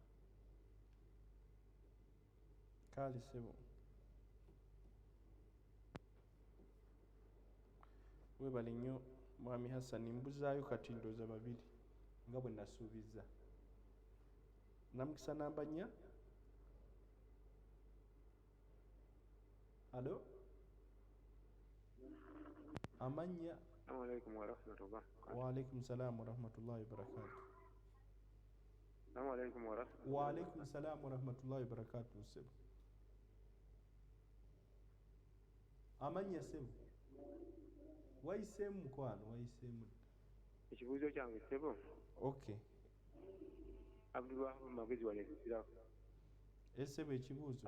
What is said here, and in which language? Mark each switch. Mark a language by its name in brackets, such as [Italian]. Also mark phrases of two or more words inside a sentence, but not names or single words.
[Ganda] kaali ssebo weebale nnyo mwami Hassan. Mbuzaayo kati ndooza 2 nga bwe nasuubiza. Namukisa namba 4 halo amannya. [Arabic] السلام عليكم ورحمة الله. وعليكم السلام ورحمة الله وبركاته. السلام عليكم ورحمة الله. وعليكم السلام ورحمة الله وبركاته. [Ganda] Ssebo amannya ssebo wayiseemu mukwano wayiseemu. Ekibuuzo kyange ssebo Okay Abdulwahab Magezi wano ebizira. Essebo ekibuuzo.